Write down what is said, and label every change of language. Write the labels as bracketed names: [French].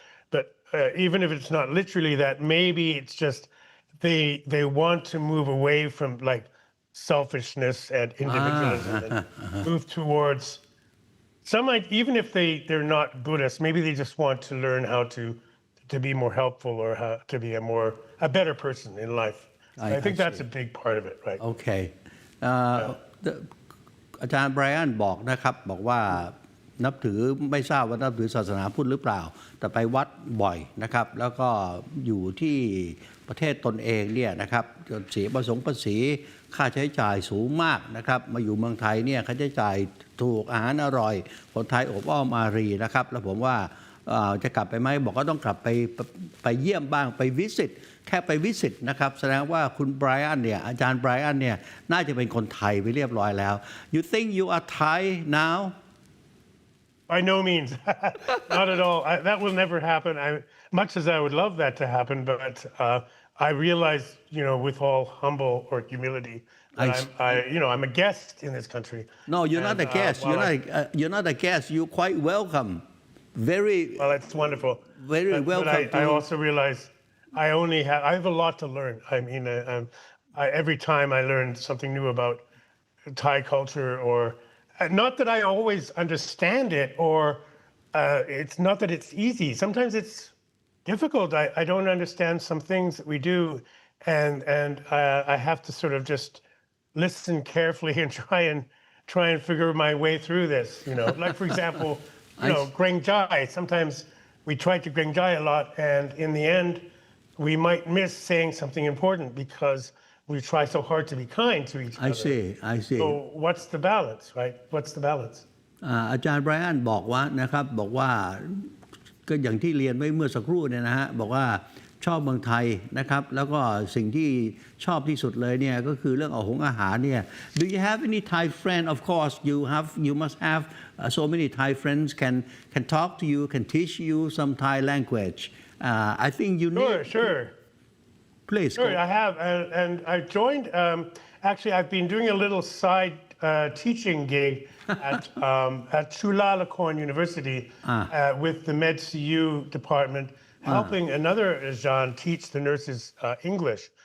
[English] But even if it's not literally that, maybe it's just they want to move away from like selfishness and individualism and move towards. Some might, even if they're not Buddhist, maybe they just want to learn how to be more helpful or how to be a better person in life. I think that's a big part of it, right? [Thai] Okay. อาจารย์ไบรอันบอกนะครับบอกว่า นับถือไม่ทราบว่านับถือศาสนาพุทธหรือเปล่าแต่ไปวัดบ่อยนะครับแล้วก็อยู่ที่ประเทศตนเองเนี่ยนะครับเสียภาษีค่าใช้จ่ายสูงมากนะครับมาอยู่เมืองไทยเนี่ยค่าใช้จ่ายถูกอาหารอร่อยคนไทยอบอ้อมอารีนะครับแล้วผมว่าจะกลับไปไหมบอกก็ต้องกลับไปเยี่ยมบ้างไปวิสิตแค่ไปวิสิตนะครับแสดงว่าคุณไบรอันเนี่ยอาจารย์ไบรอันเนี่ยน่าจะเป็นคนไทยไปเรียบร้อยแล้ว [English] You think you are Thai now? By no means, not at all. That will never happen. Much as I would love that to happen, but I realize, with all humble or humility, that I'm a guest in this country. No, you're not a guest. You're not a guest. You're quite welcome. Well, it's wonderful. Very welcome. But I also realize I have a lot to learn. I mean, every time I learn something new about Thai culture, or not that I always understand it, or it's not that it's easy. Sometimes it's difficult. I don't understand some things that we do, and I have to sort of just listen carefully and try and figure my way through this. Like for example, Greng Jai. Sometimes we try to Greng Jai a lot, and in the end, we might miss saying something important because we try so hard to be kind to each other. I see. So what's the balance, right? What's the balance? [Thai] อาจารย์ไบรอันบอกว่านะครับบอกว่าก็อย่างที่เรียนไว้เมื่อสักครู่เนี่ยนะฮะบอกว่าชอบเมืองไทยนะครับแล้วก็สิ่งที่ชอบที่สุดเลยเนี่ยก็คือเรื่องอาหารเนี่ย [English] Do you have any Thai friend? Of course you must have so many Thai friends can talk to you, can teach you some Thai language. I think you need. Sure. Please. Sure, I have, and I joined. Actually, I've been doing a little side teaching gig at Chulalongkorn University with the MedCU department, helping another Jean teach the nurses English.